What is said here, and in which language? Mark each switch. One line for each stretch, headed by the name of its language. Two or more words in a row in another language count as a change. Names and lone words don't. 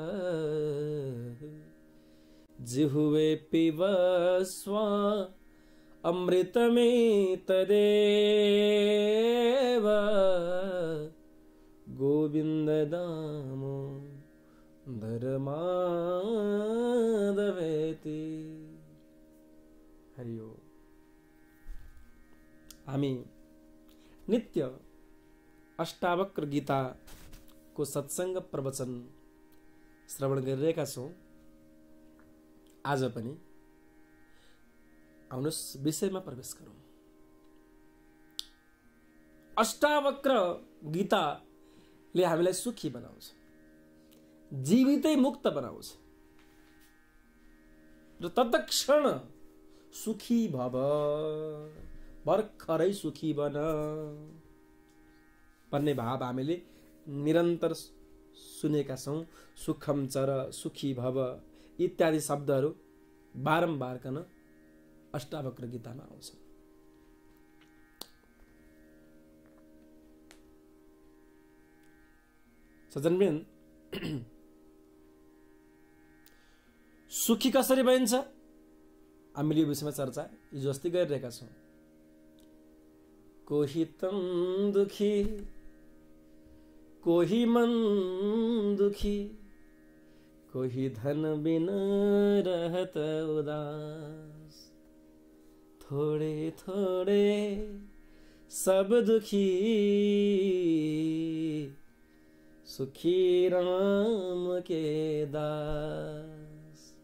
Sanskrit: जिह्वे पिबस्व अमृतमितदेव। गोविंद दामो धर्मादवेति। हरि ओम।
Nepali: हामी नित्य अष्टावक्र गीता को सत्संग प्रवचन श्रवण गरिरहेका छौं। आज पनि आउनुस् विषयमा प्रवेश गरौं। अष्टावक्र गीताले हामीलाई सुखी बनाउँछ, जीवितै मुक्त बनाउँछ र
Sanskrit: तत्क्षण सुखी भव,
Nepali: भर्खरै सुखी बन भन्ने भाव हामीले निरन्तर सुनेका छौं।
Sanskrit: सुखम चर, सुखी भव
Nepali: इत्यादि शब्दहरू बारम्बार कन अष्टावक्र गीतामा आउँछ। सज्जनवृन्द, सुखी कसरी भइन्छ हामीले यो विषयमा चर्चा हिजो अस्ति गरिरहेका छौँ।
Hindi: कोही तन दुखी, कोही मन दुखी, कोही धन बिना रहत उदास, थोड़े थोड़े सब दुखी, सुखी राम के दास।